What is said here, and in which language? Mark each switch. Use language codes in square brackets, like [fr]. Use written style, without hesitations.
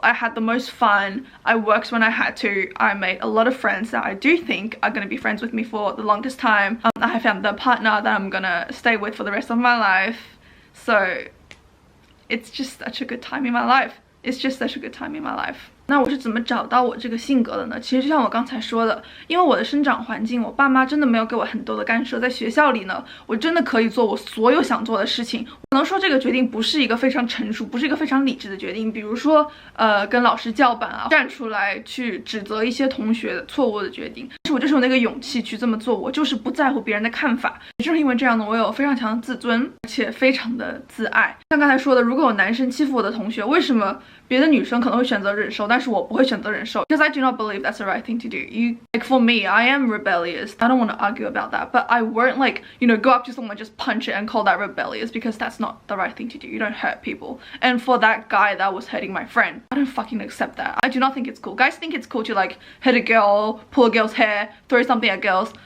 [en] I had the most fun. I worked when I had to. I made a lot of friends that I do think are going to be friends with me for the longest time. I found the partner that I'm gonna stay with for the rest of my life. So it's just such a good time in my life. It's just such a good time in my life. [zh] 那我是怎么找到我这个性格的呢？其实就像我刚才说的，因为我的生长环境，我爸妈真的没有给我很多的干涉。在学校里呢，我真的可以做我所有想做的事情。可能说这个决定不是一个非常成熟，不是一个非常理智的决定。比如说，跟老师叫板啊，站出来去指责一些同学错误的决定。但是我就是有那个勇气去这么做，我就是不在乎别人的看法。就是因为这样呢，我有非常强的自尊，而且非常的自爱。像刚才说的，如果有男生欺负我的同学，为什么别的女生可能会选择忍受，但是我不会选择忍受 [en] because I do not believe that's the right thing to do. Like for me, I am rebellious. I don't want to argue about that, but I won't go up to someone and just punch it and call that rebellious because that's not the right thing to do. You don't hurt people. And for that guy that was hurting my friend, I don't fucking accept that. I do not think it's cool. Guys think it's cool to hit a girl, pull a girl's hair, throw something at girls.